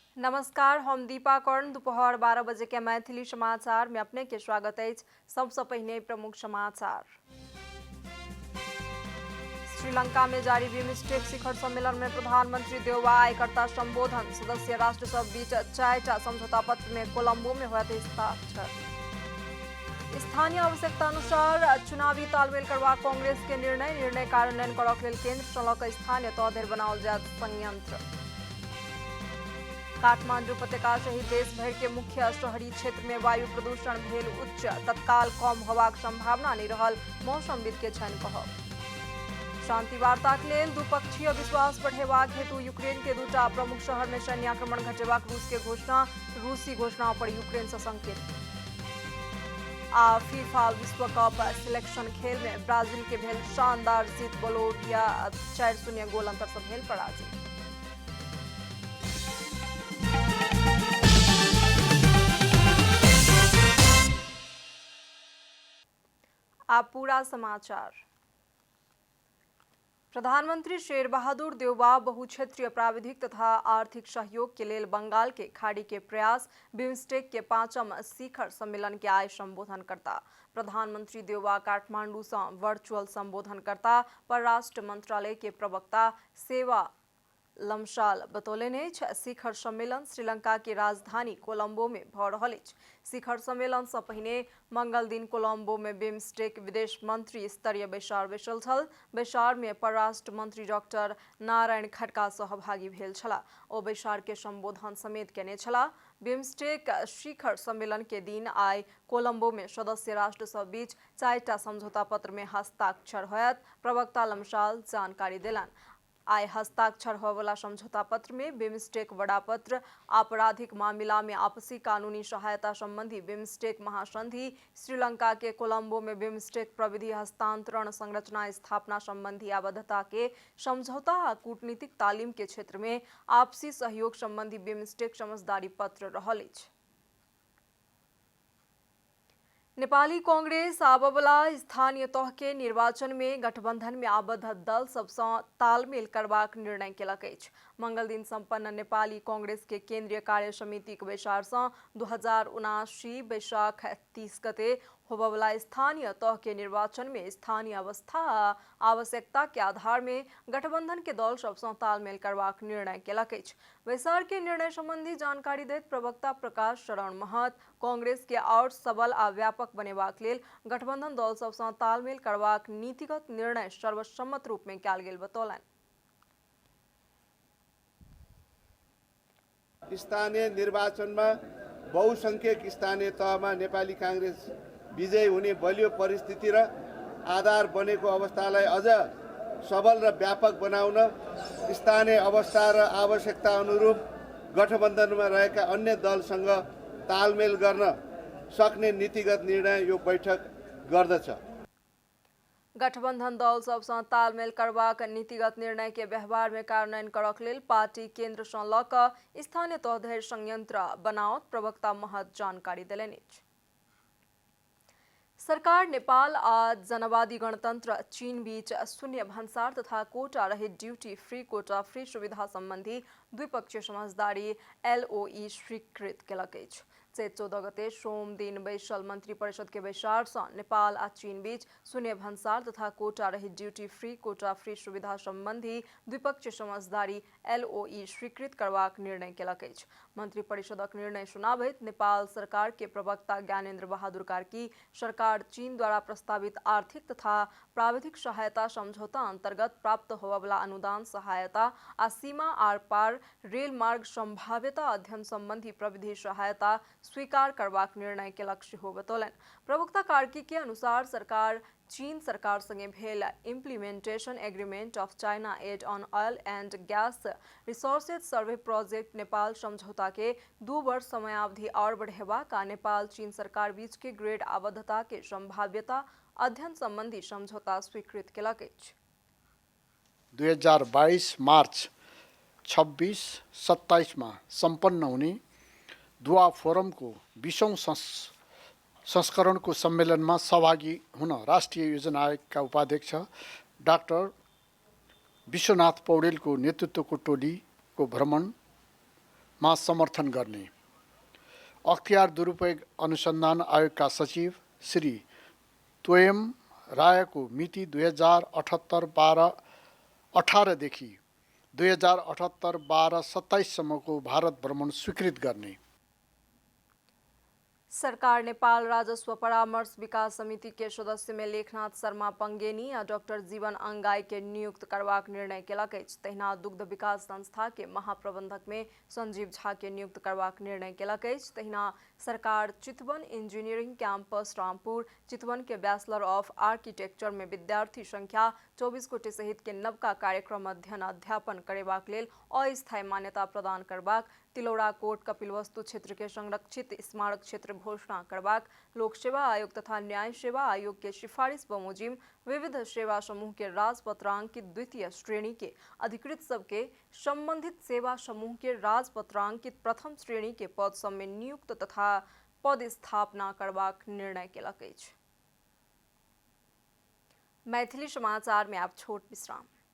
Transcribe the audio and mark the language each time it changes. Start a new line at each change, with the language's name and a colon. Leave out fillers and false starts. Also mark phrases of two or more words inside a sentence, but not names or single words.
Maithili: नमस्कार, हम दीपा कर्ण। दोपहर 12 बजे के मैथिली समाचार में अपने के स्वागत है। सबसे पहले प्रमुख समाचार। श्रीलंका में जारी बिमस्टेक शिखर सम्मेलन में प्रधानमंत्री देउबा आयकर्ता संबोधन। सदस्य राष्ट्र सब बीच 4टा समझौता पत्र में कोलंबो में हुआ हस्ताक्षर। स्थानीय आवश्यकता अनुसार चुनावी तालमेल करवा कांग्रेस के निर्णय कार्यान्वयन करक लेल केंद्र संलग्न स्थानीय तह धरि बनाओल जायत संयंत्र। काठमांडू उपत्यका सहित देश भर के मुख्य शहरी क्षेत्र में वायु प्रदूषण भेल उच्च, तत्काल कम होबाक संभावना नहीं रहल, मौसमविद के छन कहब। शांति वार्ता के लेल द्विपक्षीय विश्वास बढ़ेबाक हेतु यूक्रेन के दूटा प्रमुख शहर में सैन्य आक्रमण घटेबाक रूस के घोषणा। रूसी घोषणा पर यूक्रेन से संकेत। आ फीफा विश्व कप सिलेक्शन खेल में ब्राजील के भेल शानदार जीत। बोलोविया 4-0 गोल अंतर से भेल पराजित। आप पूरा समाचार। प्रधानमंत्री शेर बहादुर देउबा बहुक्षेत्रीय प्राविधिक तथा आर्थिक सहयोग के लेल बंगाल के खाड़ी के प्रयास बिमस्टेक के 5म शिखर सम्मेलन के आय संबोधन करता। प्रधानमंत्री देउबा काठमांडू से वर्चुअल संबोधन करता। परराष्ट्र मंत्रालय के प्रवक्ता सेवा लमसाल बतौलनि शिखर सम्मेलन श्रीलंका के राजधानी कोलंबो में भ रहल अछि। शिखर सम्मेलन से पहिने मंगल दिन कोलंबो में बिमस्टेक विदेश मंत्री स्तरीय बैसार बैसल छल। बैसार में परराष्ट्र मंत्री डॉक्टर नारायण खड़का सहभागी भेल छलाह। ओ बैसार के संबोधन समेत केने छलाह। बिमस्टेक शिखर सम्मेलन के दिन आइ कोलंबो में सदस्य राष्ट्र सब बीच 4टा समझौता पत्र में हस्ताक्षर होयत। प्रवक्ता लमसाल जानकारी देलन। आय हस्ताक्षर होने समझौता पत्र में बिमस्टेक वड़ापत्र, आपराधिक मामला में आपसी कानूनी सहायता संबंधी बिमस्टेक महासंधि, श्रीलंका के कोलंबो में बिमस्टेक प्रविधि हस्तांतरण संरचना स्थापना संबंधी आबद्धता के समझौता आ कूटनीतिक तालीम के क्षेत्र में आपसी सहयोग संबंधी बिमस्टेक समझदारी पत्र रहल अछि। नेपाली कांग्रेस आबवला स्थानीय तह के निर्वाचन में गठबंधन में आबद्ध दल सबसँ तालमेल करबाक निर्णय केलक अछि। मंगल दिन संपन्न नेपाली कांग्रेस के केंद्रीय कार्य समिति के बैसार से 2079 बैशाख 30 गते होबवला स्थानीय तह के निर्वाचन में स्थानीय अवस्था आ आवश्यकता के आधार में गठबंधन के दल सबसँ तालमेल करबाक निर्णय केलक अछि। बैसार के निर्णय संबंधी जानकारी दैत प्रवक्ता प्रकाश शरण महत कांग्रेस के और सबल आ व्यापक बनेबाक लेल गठबंधन दल सबसँ तालमेल करबाक नीतिगत निर्णय सर्वसम्मत रूप में कयल गेल बतौलनि।
Nepali: स्थानीय निर्वाचन में बहुसंख्यक स्थानीय तह में नेपाली कांग्रेस विजयी हुने बलियो परिस्थिति र आधार बनेको अवस्थालाई अझ सबल र व्यापक बनाउन स्थानीय अवस्था र आवश्यकता अनुरूप गठबन्धनमा रहेका अन्य दलसँग तालमेल गर्न सक्ने नीतिगत निर्णय यो बैठक गर्दछ।
Maithili: गठबंधन दल सबसँ तालमेल करबाक नीतिगत निर्णय के व्यवहार में कार्यान्वयन करक लेल पार्टी केंद्र सँ लऽ कऽ स्थानीय तह धरि संयंत्र बनाओत प्रवक्ता महत जानकारी देलनि अछि। सरकार नेपाल आ जनवादी गणतंत्र चीन बीच शून्य भन्सार तथा कोटा रहित
English: duty free quota free
Maithili: सुविधा संबंधी द्विपक्षीय समझदारी LOE स्वीकृत केलक अछि। चैत 14 गते सोम दिन बैसल मंत्री परिषद के बैसार से नेपाल आ चीन बीच शून्य भन्सार तथा कोटा रहित
English: duty free quota free
Maithili: सुविधा संबंधी द्विपक्षीय समझदारी LOE स्वीकृत करबाक निर्णय केलक अछि। मंत्री परिषदक निर्णय सुनाबैत नेपाल सरकार के प्रवक्ता ज्ञानेन्द्र बहादुर कार्की सरकार चीन द्वारा प्रस्तावित आर्थिक तथा प्राविधिक सहायता समझौता अंतर्गत प्राप्त होबवला अनुदान सहायता आ सीमा आर पार रेल मार्ग संभाव्यता अध्ययन संबंधी प्रविधि सहायता स्वीकार करबाक निर्णय केलक सेहो बतौलनि। प्रवक्ता कार्की के अनुसार सरकार चीन सरकार संगे भेल
English: Implementation Agreement of China Aid on Oil and Gas Resources Survey Project
Maithili: नेपाल समझौता के 2 वर्ष समयावधि और बढ़ेबाक आ नेपाल चीन सरकार बीच के ग्रेड आबद्धता के संभाव्यता अध्ययन संबंधी समझौता स्वीकृत केलक अछि।
Nepali: 2022 मार्च 26-27 में संपन्न हुने दुआ फोरम को 20औं संस्करण को सम्मेलन में सहभागी हुन राष्ट्रिय योजना आयोग का उपाध्यक्ष डाक्टर विश्वनाथ पौडेल को नेतृत्व को टोली को भ्रमण मा समर्थन गर्ने। अख्तियार दुरुपयोग अनुसन्धान आयोगका सचिव श्री तोयम रायको मिति 2078-12-18 देखि 2078-12-27 सम्मको भारत भ्रमण स्वीकृत गर्ने।
Maithili: सरकार नेपाल राजस्व परामर्श विकास समिति के सदस्य में लेखनाथ शर्मा पंगेनी आ डॉक्टर जीवन अंगाई के नियुक्त करबाक निर्णय केलक अछि। तहिना दुग्ध विकास संस्था के महाप्रबंधक में संजीव झा के नियुक्त करबाक निर्णय केलक अछि। तहिना सरकार चितवन इंजीनियरिंग कैंपस रामपुर, चितवन के
English: Bachelor of Architecture
Maithili: में विद्यार्थी संख्या 24 गोटे सहित के नवका कार्यक्रम अध्ययन अध्यापन करेबाक लेल अस्थायी मान्यता प्रदान करबाक, तिलौरा कोट कपिलवस्तु क्षेत्र के संरक्षित स्मारक क्षेत्र घोषणा करबाक, लोक सेवा आयोग तथा न्याय सेवा आयोग के सिफारिश बमोजिम विविध सेवा समूह के राजपत्रांकित द्वितीय श्रेणी के अधिकृत सबके संबंधित सेवा समूह के राजपत्रांकित प्रथम श्रेणी के पद सब में नियुक्त तथा पद स्थापना करबाक निर्णय केलक अछि। मैथिली समाचार में आप छोट विश्राम।